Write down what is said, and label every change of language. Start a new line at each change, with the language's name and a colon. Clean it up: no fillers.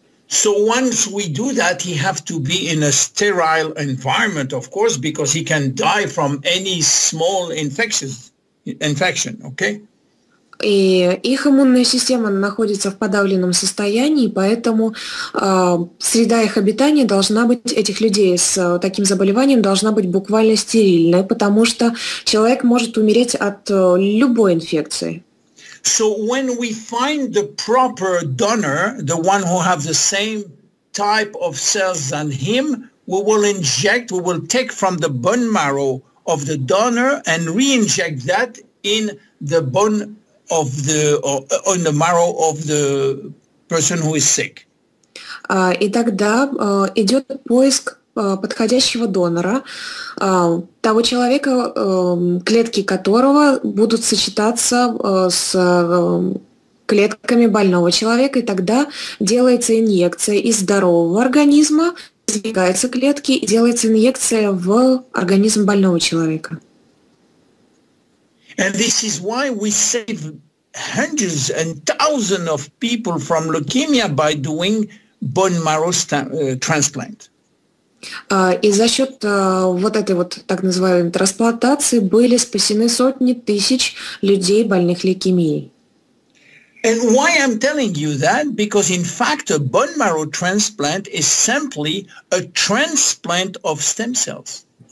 English: So once we do that, he have to be in a sterile environment, of course, because he can die from any small infection, okay?
Russian: И их иммунная система находится в подавленном состоянии, поэтому среда их обитания должна быть, этих людей с таким заболеванием должна быть буквально стерильной, потому что человек может умереть от любой инфекции.
English: So when we find the proper donor, the one who have the same type of cells than him, we will take from the bone marrow of the donor and re-inject that in the bone on the marrow of the person who is sick.
Russian: И тогда идет поиск подходящего донора, того человека, клетки которого будут сочетаться с клетками больного человека, и тогда делается инъекция из здорового организма, извлекаются клетки, и делается инъекция в организм больного человека.
English: And this is why we save hundreds and thousands of people from leukemia by doing bone marrow transplant.
Russian: И за счет вот этой вот так называемой трансплантации были спасены сотни тысяч людей, больных лейкемией.
English: And why I'm telling you that? Because in fact, a bone marrow transplant is simply a transplant of stem cells.